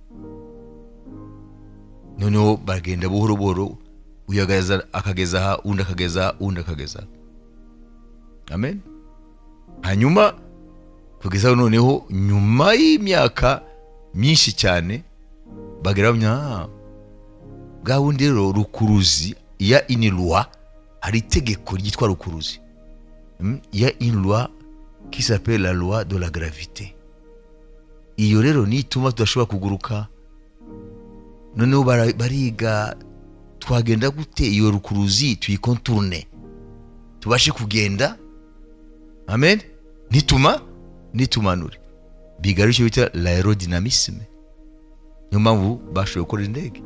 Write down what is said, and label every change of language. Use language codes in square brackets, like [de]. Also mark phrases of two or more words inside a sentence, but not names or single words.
[rw] Noneho bagenda buhoro buhoro, uyagaza akageza aha, undi akageza. Amen. Hanyuma kugeza noneho nyuma y'imyaka myinshi cyane bageranya bwa wundi rero rukuruzi ya [fr] une loi, [rw] hari itegeko ryitwa rukuruzi. [fr] Il y a une loi qui s'appelle la loi de la gravité. [rw] Iyo rero ni ituma tudashobora kuguruka. Noneho bariga twagenda gute iyo rukuruzi tuyikontourne tubashe kugenda. Amen. Nitumanure. Bigarisho bita l'aérodynamisme. Niyo mpamvu bashoboye gukora indege.